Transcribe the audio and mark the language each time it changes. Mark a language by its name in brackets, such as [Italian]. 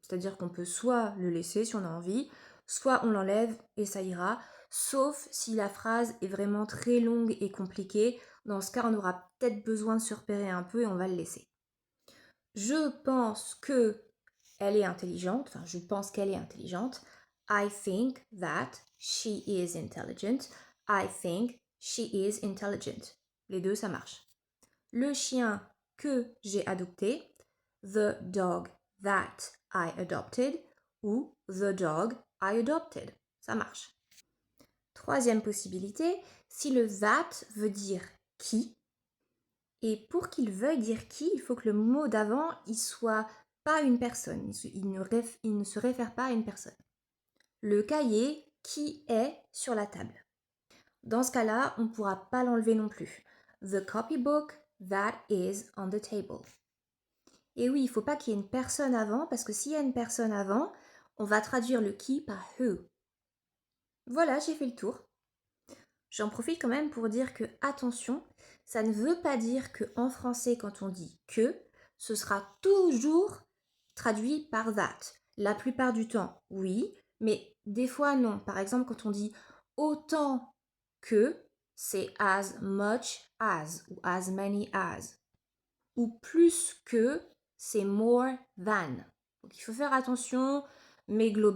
[French] C'est-à-dire qu'on peut soit le laisser si on a envie, soit on l'enlève et ça ira, sauf si la phrase est vraiment très longue et compliquée. Dans ce cas, on aura peut-être besoin de se repérer un peu et on va le laisser. Je pense que elle est intelligente, enfin je pense qu'elle est intelligente. [English] I think that she is intelligent. I think she is intelligent. [French] Les deux, ça marche. Le chien que j'ai adopté, [English] the dog that I adopted, [French] ou [English] the dog I adopted. [French] Ça marche. Troisième possibilité, si le that veut dire qui, et pour qu'il veuille dire qui, il faut que le mot d'avant, il soit pas une personne, il ne se réfère pas à une personne. Le cahier qui est sur la table. Dans ce cas-là, on ne pourra pas l'enlever non plus. [English] The copybook that is on the table. [French] Et oui, il ne faut pas qu'il y ait une personne avant, parce que s'il y a une personne avant, on va traduire le qui par who. Voilà, j'ai fait le tour. J'en profite quand même pour dire que, attention, ça ne veut pas dire qu'en français, quand on dit que, ce sera toujours traduit par that. La plupart du temps, oui, mais des fois, non. Par exemple, quand on dit autant que, c'est [English] as much as [French] ou [English] as many as. [French] Ou plus que, c'est [English] more than. [French] Donc il faut faire attention, mais globalement,